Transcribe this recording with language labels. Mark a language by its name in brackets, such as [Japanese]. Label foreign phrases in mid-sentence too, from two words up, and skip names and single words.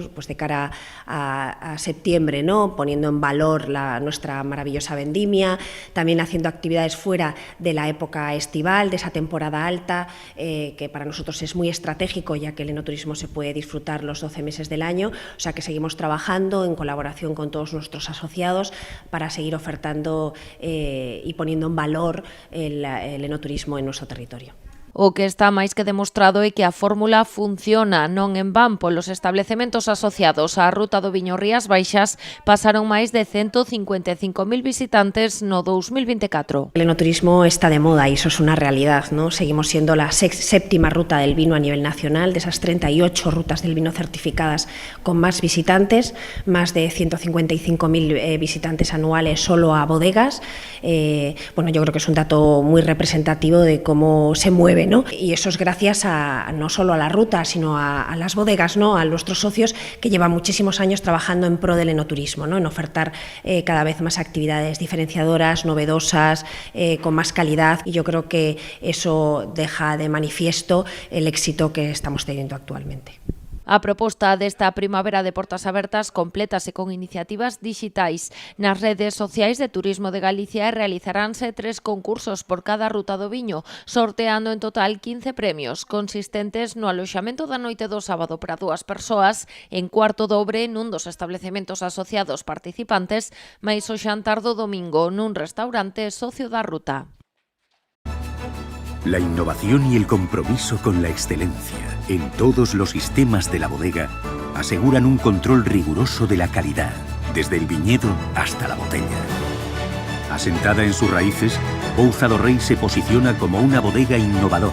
[Spanish] Pues de cara a septiembre, ¿no? Poniendo en valor nuestra maravillosa vendimia, también haciendo actividades fuera de la época estival, de esa temporada alta, que para nosotros es muy estratégico, ya que el enoturismo se puede disfrutar los 12 meses del año, o sea que seguimos trabajando en colaboración con todos nuestros asociados para seguir ofertando y poniendo en valor el enoturismo en nuestro territorio. [Galician] O que está máis que demostrado é que a fórmula funciona, non en van polos establecementos asociados á Ruta do Viño Rías Baixas pasaron máis de 155.000 visitantes no 2024. [Spanish] El enoturismo está de moda y eso es una realidad, ¿no? Seguimos siendo la séptima ruta del vino a nivel nacional, de esas 38 rutas del vino certificadas con más visitantes, más de 155.000 visitantes anuales solo a bodegas. Bueno, yo creo que es un dato muy representativo de cómo se mueve, ¿no? Y eso es gracias no solo a la ruta, sino a las bodegas, ¿no? A nuestros socios que llevan muchísimos años trabajando en pro del enoturismo, ¿no? En ofertar cada vez más actividades diferenciadoras, novedosas, con más calidad, y yo creo que eso deja de manifiesto el éxito que estamos teniendo actualmente. [Galician] A proposta desta Primavera de Portas Abertas complétase con iniciativas dixitais. Nas redes sociais de Turismo de Galicia realizaránse 3 concursos por cada ruta do viño, sorteando en total 15 premios, consistentes no aloxamento da noite do sábado para 2 persoas, en cuarto dobre nun dos establecementos asociados participantes, máis o xantar do domingo nun restaurante socio da ruta. [Spanish] La innovación y el compromiso con la excelencia en todos los sistemas de la bodega aseguran un control riguroso de la calidad, desde el viñedo hasta la botella. Asentada en sus raíces, Pouza do Rei se posiciona como una bodega innovadora.